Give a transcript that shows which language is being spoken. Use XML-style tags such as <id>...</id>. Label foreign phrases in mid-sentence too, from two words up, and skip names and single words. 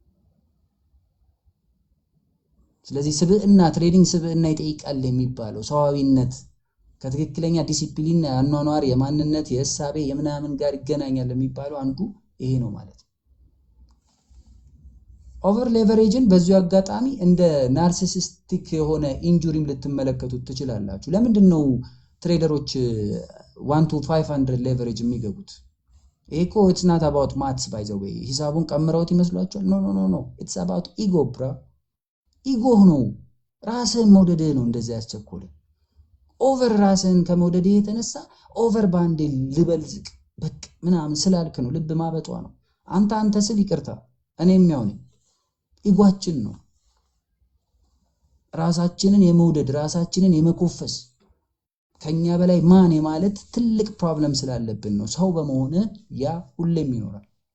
<am>ስለዚህ ስብዕና ትሬዲንግ ስብዕና ይጠይቃል የሚባለው ሰዋዊነት ከትክክለኛ ዲሲፕሊን አኗኗር የማንነት የሐሳቤ የምናምን ጋር ይገናኛል የሚባለው አንዱ ይሄ ነው ማለት ነው።</am> <en>over leverage</en> <am>በዚሁ አጋጣሚ እንደ ናርሲሲስቲክ የሆነ ኢንጁሪም ልትመለከቱት ትችላላችሁ። ለምንድን ነው ትሬደሮች 1 to 500 ሌቨሬጅ የሚገቡት?</am> <en>እኮ it's not about maths by the way።</en> <am>ሂሳቡን ቀምረውት ይመስላችኋል? ኖ</am> <en>it's about ego bro።</en> <am>ኢጎ ነው፣ ራስን መውደድ ነው እንደዚህ ያስቸኮለ። ኦቨር ራስን ከመውደድ የተነሳ ኦቨር ባንዴ ልበልዝቅ በቃ ምናምን ስላልክ ነው። ልብ ማበጧ ነው። አንተ ስል ይቅርታ እኔም ያው ነኝ። ኢጓችን ነው ራሳችንን የመውደድ ራሳችንን የመኮፈስ ከኛ በላይ ማን የማለት ትልቅ ፕሮብለም ስላለብን ነው። ሰው በመሆነ ያ ሁሌም ይኖራል።</am>